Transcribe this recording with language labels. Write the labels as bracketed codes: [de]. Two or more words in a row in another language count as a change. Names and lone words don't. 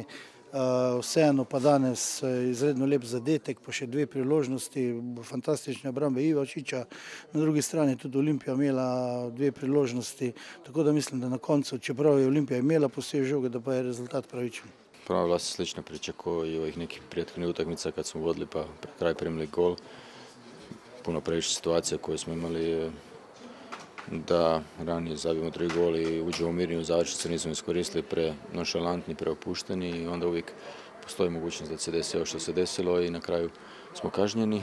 [sl] Vseeno pa danes izredno lep zadetek, pa še dve priložnosti, fantastične obrambe Ivačića, na drugi strani tudi Olimpija imela dve priložnosti, tako da mislim, da na koncu, čeprav je Olimpija imela poslije žoge, da pa je rezultat pravičen. [hr] Prva bila se slična priča kao i ovih nekih prethodnih utakmica kad smo vodili pa pred kraj primili gol. Puno previše situacija koje smo imali da ranije zabijemo 3 gol i uđemo mirni u završnicu, nismo iskoristili, prenošalantni, preopušteni i onda uvijek postoji mogućnost da se desi ovo što se desilo i na kraju smo kažnjeni.